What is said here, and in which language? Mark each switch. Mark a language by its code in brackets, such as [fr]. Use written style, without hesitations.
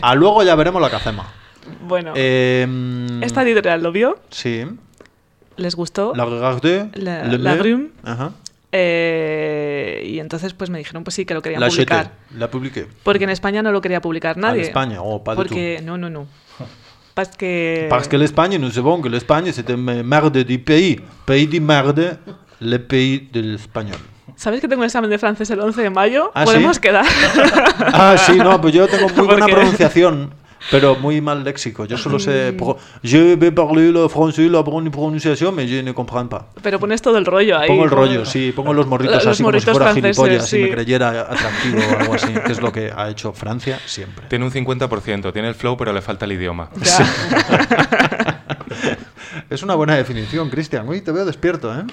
[es] A luego ya veremos lo que hacemos. Bueno. Esta editorial lo vio. Sí. ¿Les gustó? La Regarde. La Grume. Ajá. Y entonces pues me dijeron pues sí que lo querían publicar. La publiqué. Porque en España no lo quería publicar nadie. En España, padre. Porque tú. No. [fr] Parce que l'Espagne, nous savons que l'Espagne, c'est un merde du pays. Pays du merde, le pays de l'Espagnol. [es] ¿Sabes que tengo un examen de francés el 11 de mayo? ¿Ah, ¿podemos sí? quedar? Ah, sí, no, pues yo tengo muy buena pronunciación, pero muy mal léxico. Yo solo sé... [fr] Je vais parler le français, la bonne prononciation, mais je ne comprends pas. [es] Pero pones todo el rollo ahí. Pongo el rollo, sí. Pongo los morritos los así morritos como si fuera gilipollas, sí. Si me creyera atractivo o algo así, que es lo que ha hecho Francia siempre. Tiene un 50%. Tiene el flow, pero le falta el idioma. Sí. Es una buena definición, Cristian. Uy, te veo despierto, ¿eh?